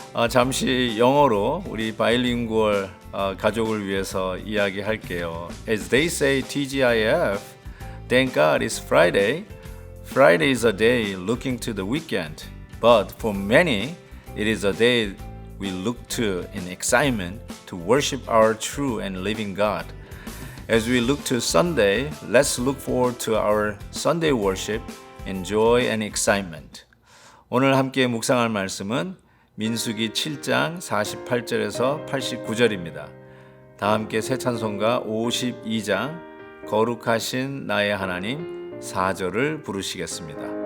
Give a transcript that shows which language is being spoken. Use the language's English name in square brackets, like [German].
[Korean] 잠시 영어로 우리 바이링구얼 가족을 위해서 이야기할게요. [English] As they say TGIF, thank God it's Friday. Friday is a day looking to the weekend. But for many, it is a day we look to in excitement to worship our true and living God. As we look to Sunday, let's look forward to our Sunday worship in joy and excitement. [Korean] 오늘 함께 묵상할 말씀은 민수기 7장 48절에서 89절입니다. 다 함께 새 찬송가 52장 거룩하신 나의 하나님 4절을 부르시겠습니다.